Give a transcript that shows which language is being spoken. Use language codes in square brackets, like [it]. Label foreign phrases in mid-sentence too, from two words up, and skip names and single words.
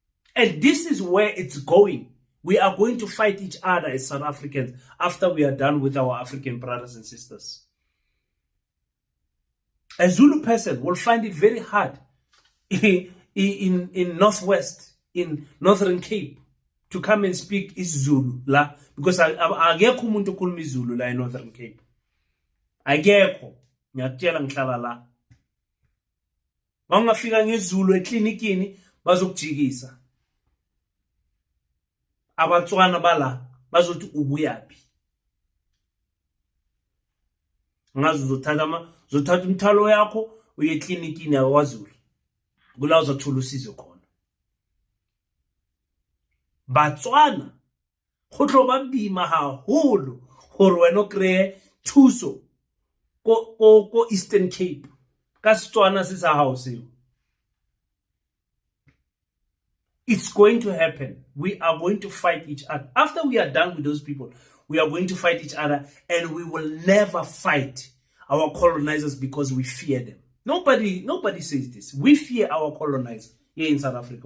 [en] And this is where it's going. We are going to fight each other as South Africans after we are done with our African brothers and sisters. A Zulu person will find it very hard in Northwest, in Northern Cape, to come and speak isiZulu la, because [zu] akekho umuntu okhuluma isiZulu la [en] in Northern Cape. [zu] Akekho, ngiyakutshela ngihlala la. Mawungafika ngesiZulu eklinikini bazokujikisa. Abatswana bala bazothi ubuyaphi. Ngazi uzothatha umthalo yakho uye eklinikini yaKwaZulu. Kula uzothola usizo khona. [tn] Batswana go tlo ba bima haholo gore wena o kreye thuso ko Eastern Cape ka Setswana se sa hao seo. [en] It's going to happen. We are going to fight each other. After we are done with those people, we are going to fight each other, and we will never fight our colonizers because we fear them. Nobody says this. We fear our colonizers here in South Africa.